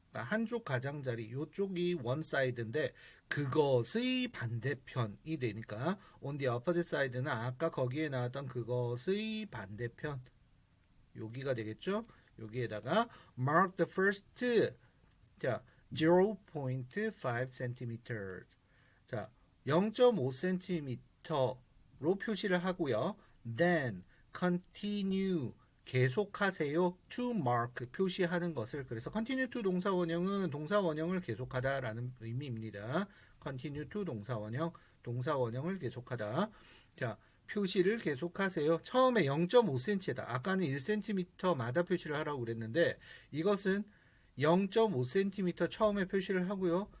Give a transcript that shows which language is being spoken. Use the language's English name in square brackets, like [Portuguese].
[Korean] 그러니까 한쪽 가장자리, 요쪽이 원사이드인데 그것의 반대편이 되니까 [English] on the opposite side [Korean] 는 아까 거기에 나왔던 그것의 반대편 여기가 되겠죠? 여기에다가 [English] mark the first [Korean] 자 0.5cm 자 0.5cm로 표시를 하고요. [English] Then continue [Korean] 계속하세요 [English] to mark [Korean] 표시하는 것을. 그래서 continue to 동사원형은 동사원형을 계속하다라는 의미입니다. continue to 동사원형을 계속하다. 자, 표시를 계속하세요. 처음에 0.5cm다. 아까는 1cm마다 표시를 하라고 그랬는데 이것은 0.5cm 처음에 표시를 하고요.